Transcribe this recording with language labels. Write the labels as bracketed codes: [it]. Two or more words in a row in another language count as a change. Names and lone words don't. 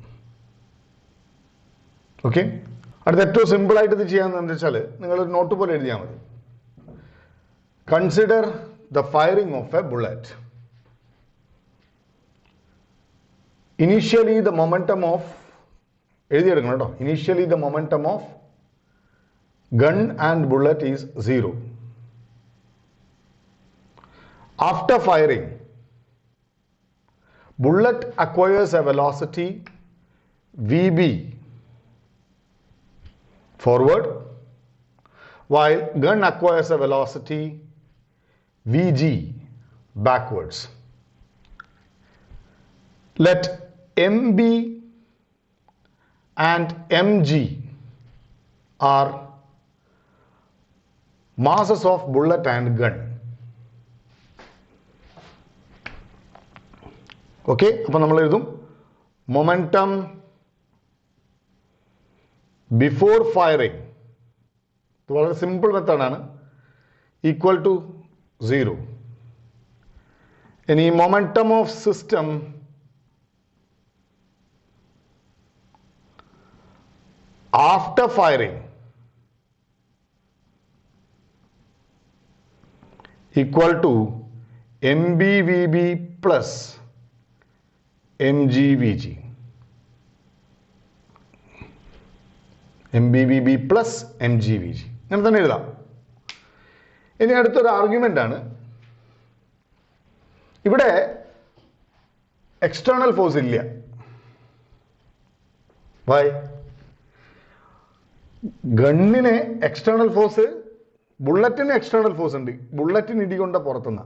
[ml] ഓക്കെ, അടുത്ത ഏറ്റവും സിമ്പിളായിട്ട് ഇത് ചെയ്യാമെന്ന് വെച്ചാൽ നിങ്ങളൊരു നോട്ട് പോലെ എഴുതിയാൽ മതി. [en] consider the firing of a bullet. initially the momentum of, [ml] എഴുതിയെടുക്കണം കേട്ടോ, [en] initially the momentum of gun and bullet is 0. After firing, bullet acquires a velocity Vb forward, while gun acquires a velocity Vg backwards. Let Mb and Mg are masses of bullet and gun. [ml] ഓക്കെ, അപ്പോൾ നമ്മൾ എഴുതും [en] momentum before firing, [ml] ഇത് വളരെ [en] simple method, equal to [ml] 0. [en] ഇനി momentum of system after firing equal to MBVB plus MGVG. MBVB plus MGVG [ml] അങ്ങനെ തന്നെ എഴുതാം. ഇനി അടുത്തൊരു ആർഗ്യുമെന്റ് ആണ്, ഇവിടെ [en] external force [ml] ഇല്ല. വൈ? ഗണ്ണിന് [en] external force, [ml] ബുള്ളറ്റിന് [en] external force [ml] ഉണ്ട്, ബുള്ളറ്റിന് ഇടികൊണ്ട പുറത്തുനിന്ന്.